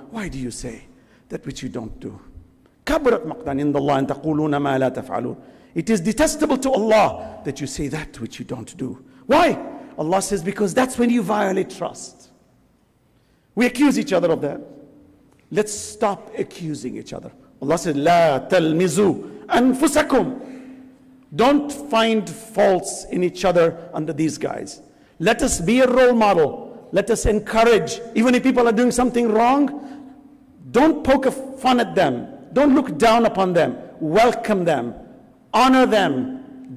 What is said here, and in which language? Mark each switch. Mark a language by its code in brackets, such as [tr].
[en] Why do you say that which you don't do? [ar] كَبْرَتْ مَقْتًا عِنْدَ اللَّهِ أَن تَقُولُونَ مَا لَا تَفْعَلُونَ. [en] It is detestable to Allah that you say that which you don't do. Why? Allah says, because that's when you violate trust. We accuse each other of that. Let's stop accusing each other. Allah says, [ar] لا تلمزوا أنفسكم. [en] Don't find faults in each other under these guys. Let us be a role model. Let us encourage, even if people are doing something wrong, don't poke fun at them. Don't look down upon them. Welcome them. Honor them.